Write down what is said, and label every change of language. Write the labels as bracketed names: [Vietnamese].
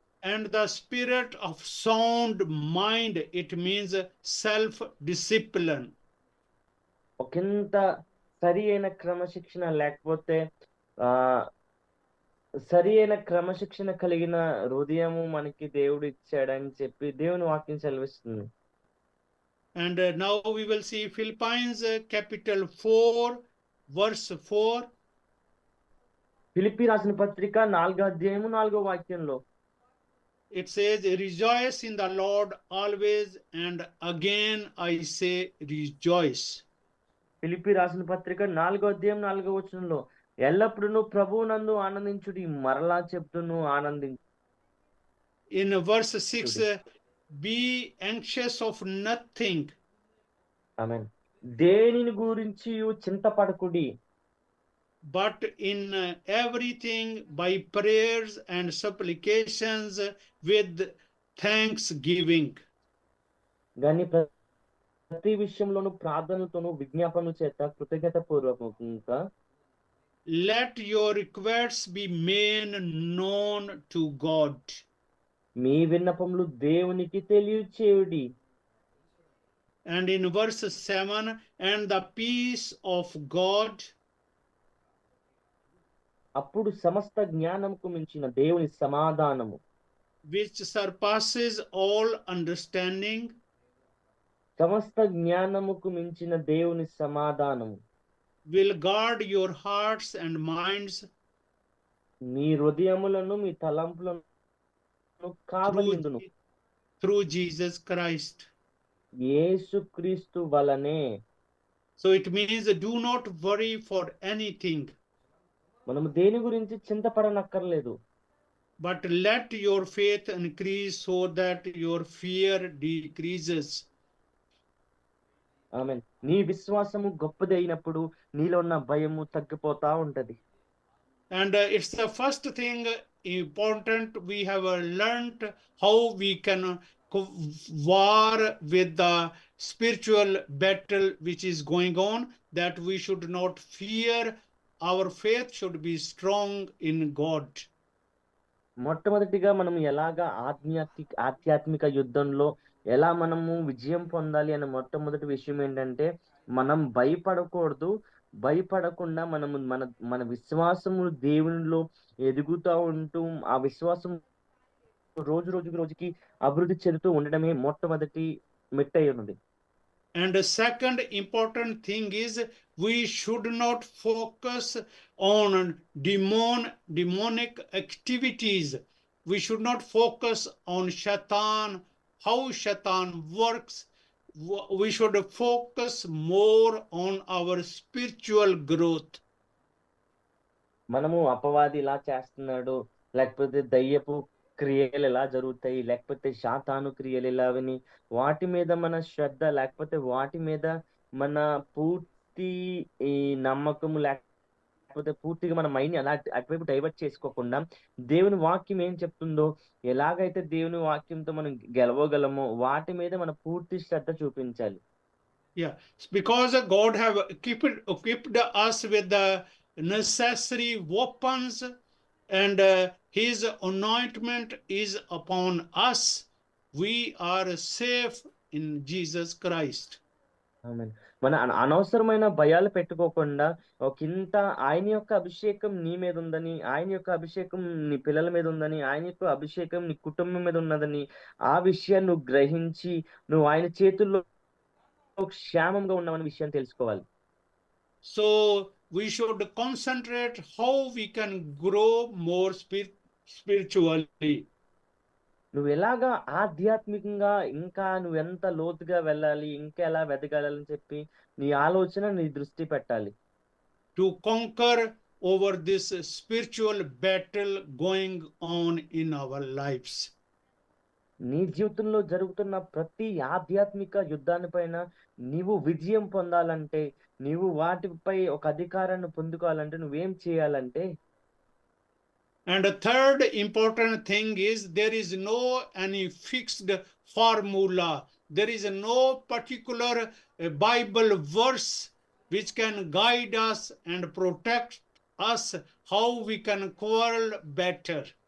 [English] and the spirit of sound mind. It means self-discipline. [Telugu] ఒకంత సరి అయిన క్రమశిక్షణ లేకపోతే ఆ సరి అయిన క్రమశిక్షణ కలిగిన హృదయము మనకి దేవుడు ఇచ్చాడని చెప్పి దేవుని వాక్యం సెలవిస్తుంది. [English] And now we will see Philippians capital 4 verse 4. [Telugu] Philippi రాసిన పత్రిక 4వ అధ్యాయము 4వ వాక్యంలో [English] It says, rejoice in the Lord always, and again I say rejoice. [Telugu] Philippi రాసిన పత్రిక 4వ అధ్యాయం 4వ వచనంలో ఎల్లప్పుడూ ప్రభువునందు ఆనందించుడి, మరలా చెప్తును ఆనందించు. [English] In verse 6, be anxious of nothing. [Telugu] ఆమేన్. దేనిని గురించి చింతపడకుడి, [English] but in everything by prayers and supplications with thanksgiving. [Telugu] గాని ప్రతి విషయంలోనూ ప్రార్థనలతోనూ విజ్ఞాపనల చేత కృతజ్ఞత పూర్వకంగా [English] let your requests be made known to God. [Telugu] మీ విన్నపములు దేవునికి తెలియచేయుడి. [English] And in verse 7, and the peace of God, [Telugu] అప్పుడు సమస్త జ్ఞానముకు మించిన దేవుని సమాధానము, [English] which surpasses all understanding, [Telugu] సమస్త జ్ఞానముకు మించిన దేవుని సమాధానము [English] will guard your hearts and minds [Telugu] మీ హృదయములను మీ తలంపులను కావలిందును [English] through Jesus Christ. [Telugu] యేసుక్రీస్తు వలనే. [English] So it means do not worry for anything, [Telugu] మనము దేని గురించి చింతపడనక్కర్లేదు. [English] but let your faith increase so that your fear decreases. [Telugu] ఆమేన్. నీ విశ్వాసము గొప్పది అయినప్పుడు నీలో ఉన్న భయము తగ్గిపోతా ఉంటది. [English] And it's the first thing important. We have learned how we can war with the spiritual battle which is going on, that we should not fear. Our faith should be strong in God. [Telugu] మొట్టమొదటిగా మనం ఎలాగా ఆధ్యాత్మిక యుద్ధంలో ఎలా మనము విజయం పొందాలి అనే మొట్టమొదటి విషయం ఏంటంటే మనం భయపడకూడదు. భయపడకుండా మనము మన విశ్వాసము దేవునిలో ఎదుగుతూ ఉంటూ ఆ విశ్వాసం రోజుకి అభివృద్ధి చెందుతూ ఉండడమే మొట్టమొదటి మెట్టై ఉన్నది. [English] And the second important thing is we should not focus on demonic activities. We should not focus on Shaitan, how Shaitan works. We should focus more on our spiritual growth. [Telugu] మనము అపవాది ఇలా చేస్తున్నాడు, లేకపోతే దయ్యపు క్రియలు ఎలా జరుగుతాయి, లేకపోతే శాతాను క్రియలు ఎలావని వాటి మీద మన శ్రద్ధ లేకపోతే వాటి మీద మన పూర్తి ఈ నమ్మకము లేకపోతే పూర్తిగా మన మైండ్ అలా అటువైపు డైవర్ట్ చేసుకోకుండా దేవుని వాక్యం ఏం చెప్తుందో, ఎలాగైతే దేవుని వాక్యంతో మనం గెలవగలమో వాటి మీద మన పూర్తి శ్రద్ధ చూపించాలి. [English] Yeah, because God have equipped us with the necessary weapons, and his anointment is upon us. We are safe in Jesus Christ. [Telugu] ఆమేన్. మన అనవసరమైన భయాలు పెట్టుకోకుండా ఒకంత ఆయన యొక్క అభిషేకం నీ మీద ఉందని, ఆయన యొక్క అభిషేకం నీ పిల్లల మీద ఉందని, ఆయన యొక్క అభిషేకం నీ కుటుంబం మీద ఉన్నదని ఆ విషయాన్ని నువ్వు గ్రహించి నువ్వు ఆయన చేతుల్లో క్షేమంగా ఉన్నామని విషయాన్ని తెలుసుకోవాలి. [English] So we should concentrate how we can grow more spiritually. [Telugu] నువ్వు ఎలాగా ఆధ్యాత్మికంగా ఇంకా నువ్వు ఎంత లోతుగా వెళ్ళాలి, ఇంకా ఎలా వెదగాలని చెప్పి నీ ఆలోచన నీ దృష్టి పెట్టాలి. [English] To conquer over this spiritual battle going on in our lives. [Telugu] నీ జీవితంలో జరుగుతున్న ప్రతి ఆధ్యాత్మిక యుద్ధాన్ని పైన నీవు విజయం పొందాలంటే, నీవు వాటిపై ఒక అధికారాన్ని పొందుకోవాలంటే నువ్వేం చేయాలంటే, [English] and the third important thing is there is no any fixed formula. There is no particular Bible verse which can guide us and protect us how we can quarrel better.